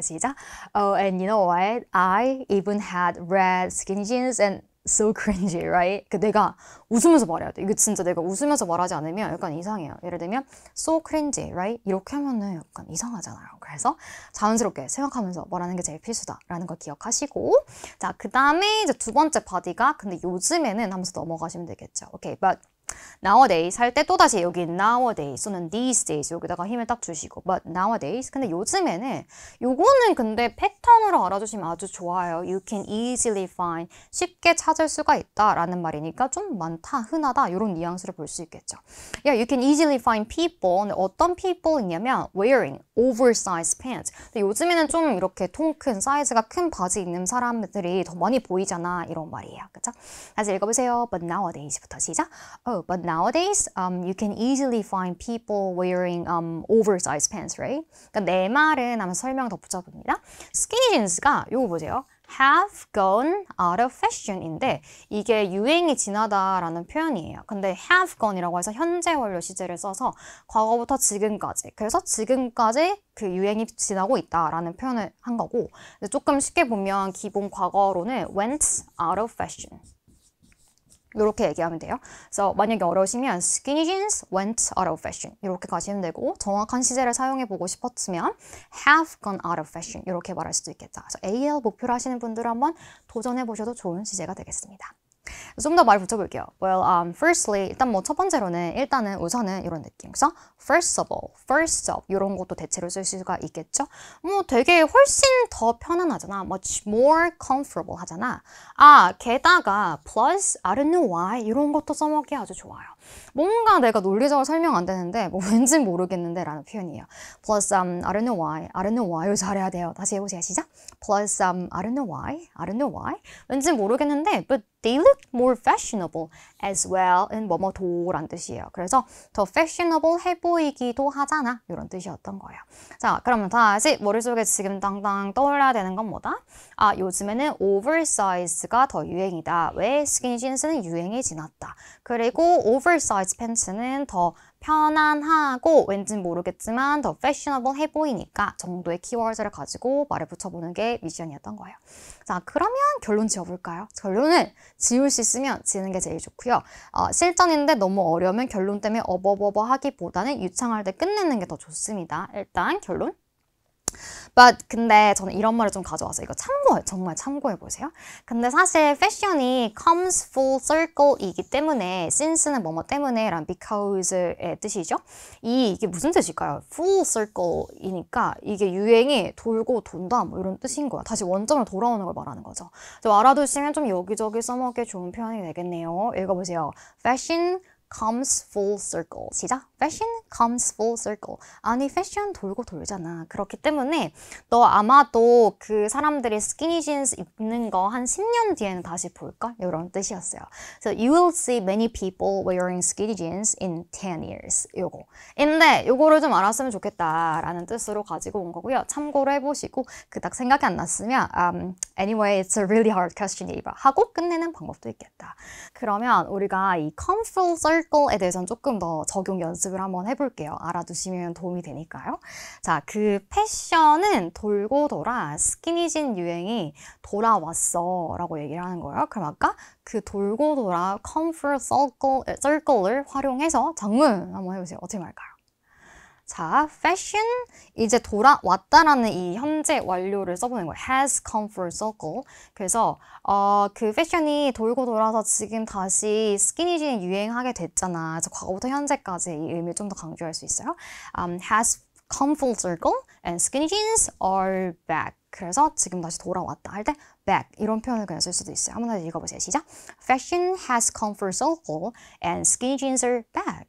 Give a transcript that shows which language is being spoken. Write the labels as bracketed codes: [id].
[en] 시작. Oh, and you know what? I even had red skinny jeans and so cringy, right? [ko] 내가 웃으면서 말해야 돼. 이거 진짜 내가 웃으면서 말하지 않으면 약간 이상해요. [en] 예를 들면 so cringy, right? [ko] 이렇게 하면은 약간 이상하잖아요. 그래서 자연스럽게 생각하면서 말하는 게 제일 필수다라는 걸 기억하시고 자, 그 다음에 이제 두 번째 바디가 근데 요즘에는 하면서 넘어가시면 되겠죠. Okay, [en] but nowadays [ko] 할 때 또다시 여기 nowadays 또는 these days 여기다가 힘을 딱 주시고 but nowadays 근데 요즘에는 요거는 근데 패턴으로 알아주시면 아주 좋아요. [en] You can easily find [ko] 쉽게 찾을 수가 있다라는 말이니까 좀 많다, 흔하다 이런 뉘앙스를 볼 수 있겠죠. [en] Yeah, you can easily find people. [ko] 근데 어떤 people이냐면 [en] wearing oversized pants. [ko] 근데 요즘에는 좀 이렇게 통 큰 사이즈가 큰 바지 입는 사람들이 더 많이 보이잖아 이런 말이에요. 그쵸? 다시 읽어보세요. But nowadays부터 시작. [en] Oh, but nowadays, you can easily find people wearing oversized pants, right? [ko] 그러니까 내 말은 하면 설명 덧붙여봅니다. 스키니 진스가 요거 보세요. have gone out of fashion인데 이게 유행이 지나다라는 표현이에요. 근데 have gone이라고 해서 현재 완료 시제를 써서 과거부터 지금까지. 그래서 지금까지 그 유행이 지나고 있다라는 표현을 한 거고 조금 쉽게 보면 기본 과거로는 went out of fashion. 이렇게 얘기하면 돼요. 그래서 만약에 어려우시면 [en] skinny jeans went out of fashion [ko] 이렇게 가시면 되고 정확한 시제를 사용해보고 싶었으면 [en] have gone out of fashion [ko] 이렇게 말할 수도 있겠다. 그래서 AL 목표로 하시는 분들은 한번 도전해보셔도 좋은 시제가 되겠습니다. 좀 더 말 붙여볼게요. [en] Well, firstly, [ko] 일단 뭐 첫 번째로는 일단은 우선은 이런 느낌. 그래서 first of all, first of 이런 것도 대체로 쓸 수가 있겠죠. 뭐 되게 훨씬 더 편안하잖아. [en] much more comfortable 하잖아. [ko] 게다가 [en] plus, I don't know why [ko] 이런 것도 써먹기 아주 좋아요. 뭔가 내가 논리적으로 설명 안 되는데 뭐 왠지 모르겠는데 라는 표현이에요. [en] plus I don't know why, I don't know why 이거 잘해야 돼요. [ko] 다시 해보세요. 시작. [en] plus I don't know why, I don't know why [ko] 왠지 모르겠는데 [en] but they look more fashionable as well in [ko] 뭐뭐도란 뜻이에요. 그래서 더 fashionable 해 보이기도 하잖아 이런 뜻이었던 거예요. 자 그러면 다시 머릿속에 지금 당당 떠올려야 되는 건 뭐다? 요즘에는 oversize가 더 유행이다. 왜? 스키니 진스는 유행이 지났다. 그리고 oversize 팬츠는 더 편안하고 왠진 모르겠지만 더 fashionable 해 보이니까 정도의 키워드를 가지고 말을 붙여보는 게 미션이었던 거예요. 자 그러면 결론 지어볼까요? 결론은 지울 수 있으면 지는 게 제일 좋고요. 실전인데 너무 어려우면 결론 때문에 어버버버 하기보다는 유창할 때 끝내는 게 더 좋습니다. 일단 결론. But 근데 저는 이런 말을 좀 가져왔어요. 이거 참고해, 정말 참고해보세요. 근데 사실 패션이 comes full circle이기 때문에 since는 뭐뭐 때문에 란 because의 뜻이죠. 이게 무슨 뜻일까요? full circle이니까 이게 유행이 돌고 돈다 뭐 이런 뜻인 거야. 다시 원점으로 돌아오는 걸 말하는 거죠. 좀 알아두시면 좀 여기저기 써먹기 좋은 표현이 되겠네요. 읽어보세요. [en] Fashion comes full circle. [ko] 시작. [en] Fashion comes full circle. [ko] 아니 패션 돌고 돌잖아. 그렇기 때문에 너 아마도 그 사람들이 스키니 진스 입는 거 한 10년 뒤에는 다시 볼걸? 이런 뜻이었어요. [en] So you will see many people wearing skinny jeans in 10 years. [ko] 요거. 근데 요거를 좀 알았으면 좋겠다라는 뜻으로 가지고 온 거고요. 참고로 해보시고 그닥 생각이 안 났으면 [en] anyway, it's a really hard question [ko] 하고 끝내는 방법도 있겠다. 그러면 우리가 이 come full circle에 대해서는 조금 더 적용 연습을 한번 해볼게요. 알아두시면 도움이 되니까요. 자, 그 패션은 돌고 돌아 스키니진 유행이 돌아왔어 라고 얘기를 하는 거예요. 그럼 아까 그 돌고 돌아 comfort circle을 활용해서 장문 한번 해보세요. 어떻게 말까요? 자, fashion 이제 돌아왔다라는 이 현재 완료를 써보는 거예요. [en] has come full circle. [ko] 그래서 그 패션이 돌고 돌아서 지금 다시 스키니진이 유행하게 됐잖아. 그래서 과거부터 현재까지 이 의미를 좀 더 강조할 수 있어요. [en] has come full circle and skinny jeans are back. [ko] 그래서 지금 다시 돌아왔다 할 때 back 이런 표현을 그냥 쓸 수도 있어요. 한번 더 읽어보세요. 시작. [en] Fashion has come full circle and skinny jeans are back.